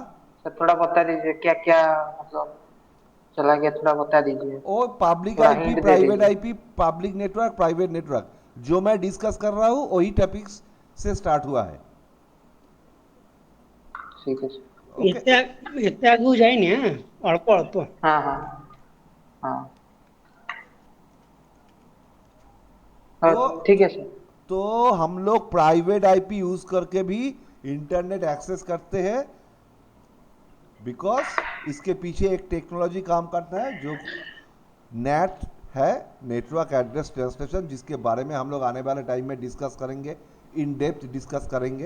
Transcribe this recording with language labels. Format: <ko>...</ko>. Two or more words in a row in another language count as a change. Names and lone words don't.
<hi>सर थोड़ा बता दीजिए क्या क्या मतलब चला गया, थोड़ा बता दीजिए। ओ पब्लिक थोड़ा आईपी, हिंट दे प्राइवेट दीजिए। आईपी,</hi> <en>public network, private network,</en> <hi>जो मैं डिस्कस कर रहा हूँ वही टॉपिक्स से स्टार्ट हुआ है। ठीक है सर। ओके।</hi> <or>ଏତେ ଆଗକୁ ଯାଇନି ଅଳ୍ପ ଅଳ୍ପ।</or> <hi>हाँ हाँ हाँ, हाँ तो ठीक है सर। तो हम लोग</hi> <en>private IP use</en> <hi>करके भी</hi> <en>internet access</en> <hi>करते हैं, बिकॉज इसके पीछे एक टेक्नोलॉजी काम करता है जो नेट है,</hi> <en>network address translation,</en> <hi>जिसके बारे में हम लोग आने वाले टाइम में डिस्कस करेंगे,</hi> <en>in depth discuss</en> <hi>करेंगे।</hi>